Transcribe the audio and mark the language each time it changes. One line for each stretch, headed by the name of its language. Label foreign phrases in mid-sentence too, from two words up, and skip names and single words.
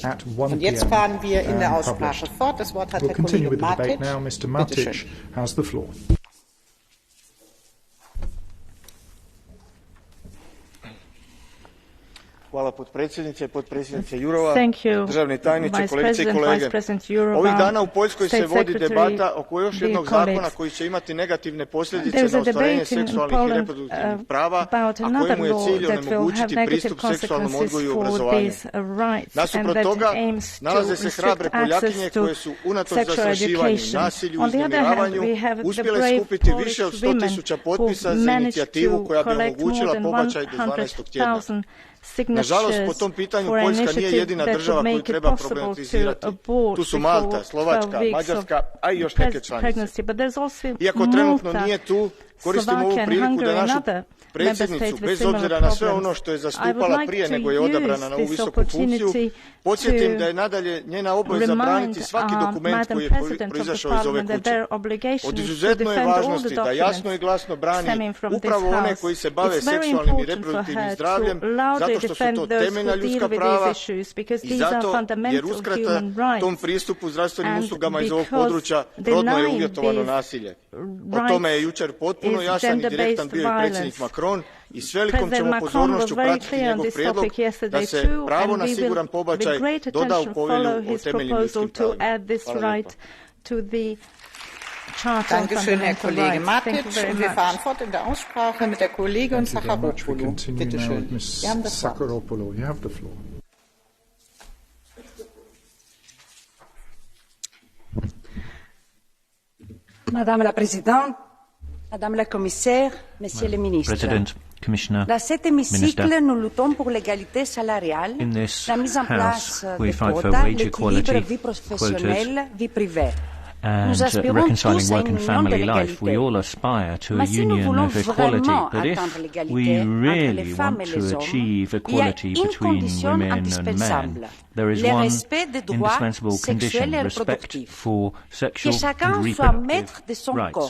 German: Und jetzt fahren wir in der Aussprache fort. Das Wort hat Herr Kollege Matic. Bitte schön.
Croatian: Hvala potpredsjednice, potpredsjednice Jurova, državni tajniče, kolegice i kolege. Ovih dana u Poljskoj se vodi debata oko još jednog zakona koji će imati negativne posljedice na ostvarenje seksualnih i reproduktivnih prava, a kojemu je cilj onemogućiti pristup seksualnom odgoju i obrazovanju. Nasuprot toga nalaze se hrabre Poljakinje koje su unatoč zastrašivanju, nasilju i uznemiravanju uspjele skupiti više od 100.000 potpisa za inicijativu koja bi omogućila pobačaj do 12. tjedna. Nažalost, po tom pitanju Poljska nije jedina država koju treba problematizirati. Tu su Malta, Slovačka, Mađarska, a i još neke članice. Iako trenutno nije tu, koristimo ovu priliku da našu predsjednicu, bez obzira na sve ono što je zastupala prije nego je odabrana na ovu visoku funkciju, podsjetim da je nadalje njena obaveza braniti svaki dokument koji je proizašao iz ove kuće. Od izuzetno je važnosti da jasno i glasno brani upravo one koji se bave seksualnim i reproduktivnim zdravljem, zato što su to temeljna ljudska prava i zato jer uskrata tom pristupu zdravstvenim uslugama iz ovog područja rodno je uvjetovano nasilje. O tome je jučer potpuno jasan i direktan bio i predsjednik Macron i s velikom ćemo pozornošću pratiti njegov prijedlog da se pravo na siguran pobačaj doda u povelju o temeljnim ljudskim pravima.
German: Dankeschön, Herr Kollege Matic. Und wir fahren fort in der Aussprache mit der Kollegin Sacharopoulou. Bitte schön. Sie haben das Wort.
French: Madame la Présidente, Madame la Commissaire, Messieurs les ministres. Dans cet hémicycle, nous luttons pour l'égalité salariale, la mise en place de quotas, l'équilibre vie professionnelle, vie privée.
English: And reconciling work and family life, we all aspire to a union of equality. But if we really want to achieve equality between women and men, there is one indispensable condition: respect for sexual and reproductive rights.